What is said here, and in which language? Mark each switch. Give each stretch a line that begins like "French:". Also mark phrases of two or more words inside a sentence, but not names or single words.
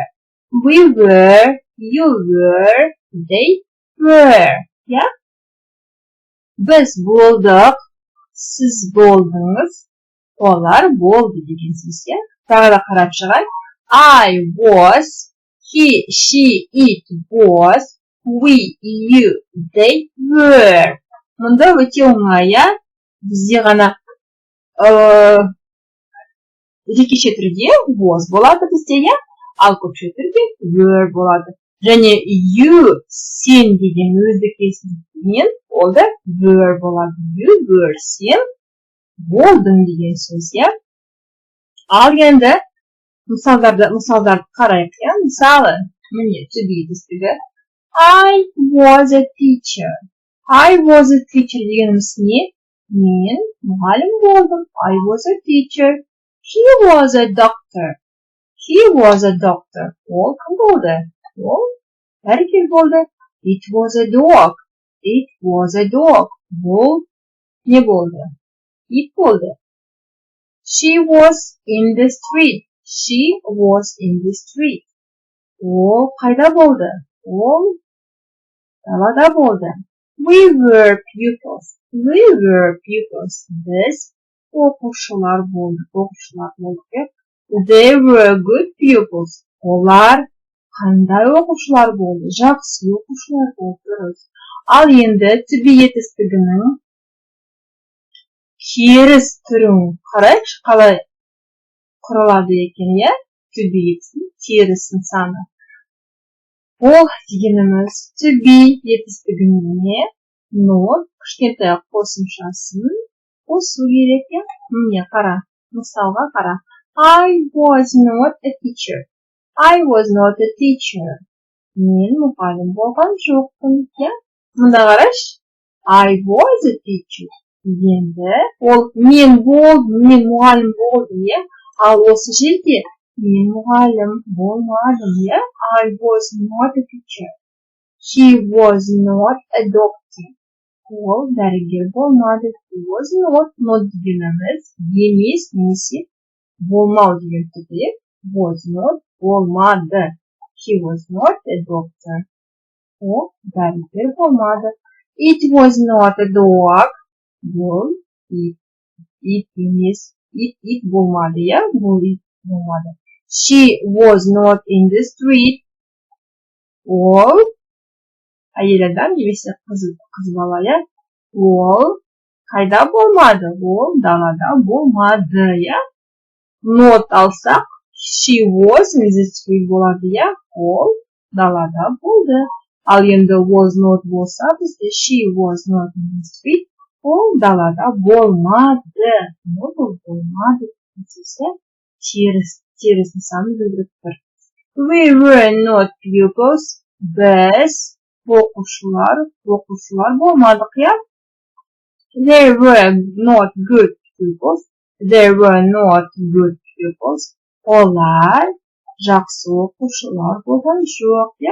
English: We were, you were, they were,
Kazakh: иә? Біз болдық, сіз болдыңыз, олар болды деген сөз, иә? Тағы да қарап шығайық.
English: I was, he, she, it was, we, you, they were.
Kazakh: Мұнда өте оңай, иә? Бізде ғана жекеше түрде was болады бізде, иә? Ал көпше түрде were болады. Және you, сен деген өздік есімдікпен ол да were болады.
English: You were,
Kazakh: сен болдың деген сөз, иә? Ал енді мысалдарды қарайық, иә? Мысалы, міне
English: to be етістігі. I was a teacher. I was a teacher
Kazakh: дегеніміз не? Мен мұғалім болдым.
English: I was a teacher. He was a doctor. He was a doctor.
Kazakh: Ол кім болды? Ол дәрігер болды.
English: It was a dog. It was a dog.
Kazakh: Бұл не болды? It болды.
English: She was in the street. She was in the street.
Kazakh: Ол қайда болды? Ол далада болды.
English: We were pupils. We were pupils.
Kazakh: Біз оқушылар болдық.
English: They were good pupils.
Kazakh: Олар қандай оқушылар болды? Жақсы оқушылар болды. Ал енді
English: to be
Kazakh: етістігінің теріс түрін қарайықшы, қалай құрылады екен, иә?
English: To be
Kazakh: теріс нысаны. Ол дегеніміз
English: to be
Kazakh: етістігіне not кішкентай қосымшасын қосу керек, иә? Міне қара, мысалға қара.
English: I was not a teacher. I was not a teacher.
Kazakh: Мен мұғалім болған жоқпын, иә? Мұнда қараш.
English: I was a teacher.
Kazakh: Енді ол мен болдым, мен мұғалім болдым, иә? Ал осы жерде мен мұғалім болмадым, иә?
English: I was not a teacher. She was not a doctor.
Kazakh: Ол дәрігер болмады.
English: He was not
Kazakh: дегеніміз емес, немесе болмау деген түрде.
English: Was not болмады. He was not a doctor.
Kazakh: Ол дәрігер болмады.
English: It was not a dog.
Kazakh: Бұл ит емес. Ит болмады, иә? Бұл ит болмады.
English: She was not in the street.
Kazakh: Ол әйел адам немесе қыз бала, иә? Ол қайда болмады? Ол далада болмады, иә? Not алсақ,
English: she was in the street
Kazakh: болады, иә? Ол далада болды. Ал енді
English: was not
Kazakh: болса, бізде
English: she was not in the street.
Kazakh: Ол далада болмады. Ол болмады. Теріс нысанын білдіріп тұр.
English: We were not pupils.
Kazakh: Біз оқушылар болмадық, иә?
English: They were not good pupils. They were not good pupils.
Kazakh: Олар жақсы оқушылар болған жоқ, иә?